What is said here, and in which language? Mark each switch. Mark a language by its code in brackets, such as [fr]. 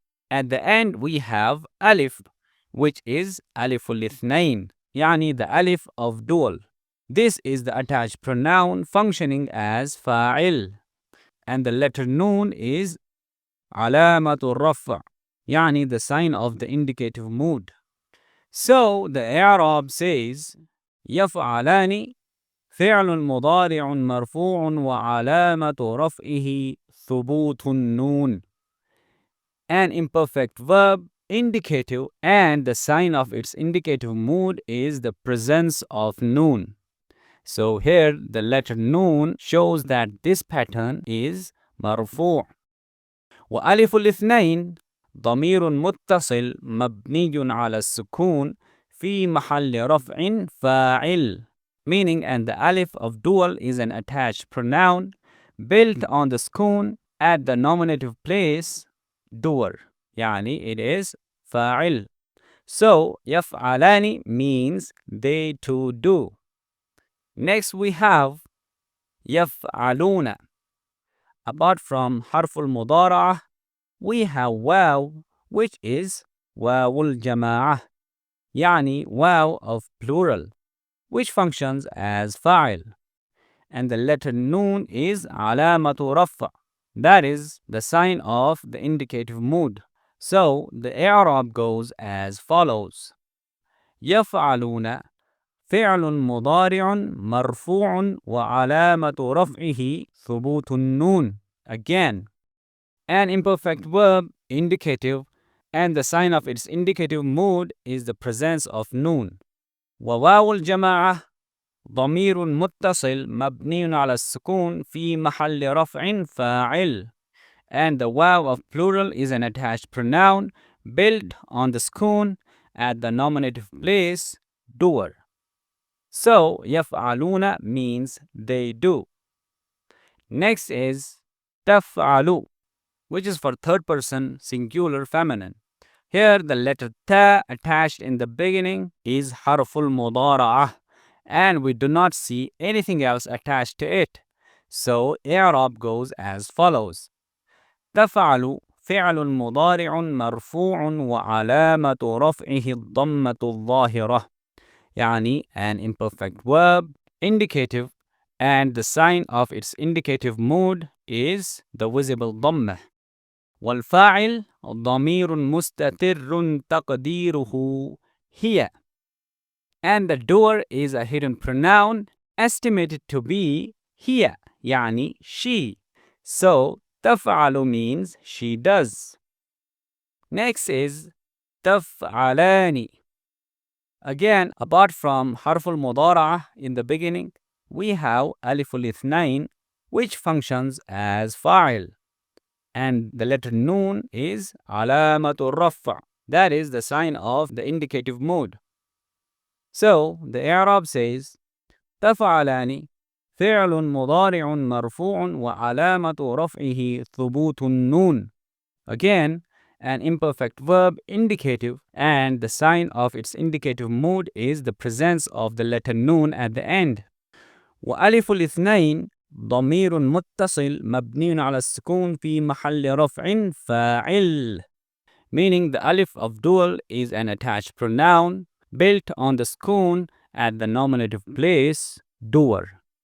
[en] At the end we have alif, which is aliful ithnain, yani the alif of dual. This is the attached pronoun functioning as fa'il. And the letter noon is alamatul rafa', yani the sign of the indicative mood. [ar] So the i'rab says يفعلان فعل مضارع مرفوع وعلامة رفعه ثبوت النون. [en] An imperfect verb indicative, and the sign of its indicative mood is the presence of noon. So here the letter noon shows that this pattern is مرفوع. [ar] وألف الاثنين ضمير متصل مبني على السكون في محل رفع فاعل, [en] meaning and the alif of dual is an attached pronoun built on the sukun at the nominative place doer, يعني it is فاعل. So يفعلان means they two do. Next we have يفعلون. Apart from حرف المضارعة, we have واو, which is واو الجماعة, يعني واو of plural, which functions as فاعل. And the letter noon is علامة رفع, that is the sign of the indicative mood. So the i'rab goes as follows: [ar] يفعلون فعل مضارع مرفوع وعلامة رفعه ثبوت النون. [en] Again, an imperfect verb, indicative, and the sign of its indicative mood is the presence of noon. [ar] وواو الجماعة ضمير متصل مبني على السكون في محل رفع فاعل. [en] And the waw of plural is an attached pronoun built on the sukun at the nominative place doer. So يفعلون means they do. Next is تفعل, which is for third person singular feminine. Here the letter ta attached in the beginning is harful mudara'ah, and we do not see anything else attached to it. So i'rab goes as follows: [ar] تفعل فعل مضارع مرفوع وعلامة رفعه الضمة الظاهرة, [en] يعني an imperfect verb, indicative, and the sign of its indicative mood is the visible ضمة. [ar] والفاعل ضمير مستتر تقديره هي. [en] And the doer is a hidden pronoun estimated to be هي, يعني she. So تفعل means she does. Next is تفعلان. Again, apart from حرف المضارعة in the beginning, we have ألف الاثنين, which functions as فاعل. And the letter noon is علامة الرفع, that is the sign of the indicative mood. So the i'rab says [ar] تفعلان فعل مضارع مرفوع وعلامة رفعه ثبوت النون. [en] Again, an imperfect verb, indicative, and the sign of its indicative mood is the presence of the letter noon at the end. [ar] وألف الاثنين ضمير متصل مبني على السكون في محل رفع فاعل, [en] meaning the alif of dual is an attached pronoun built on the sukun at the nominative place doer.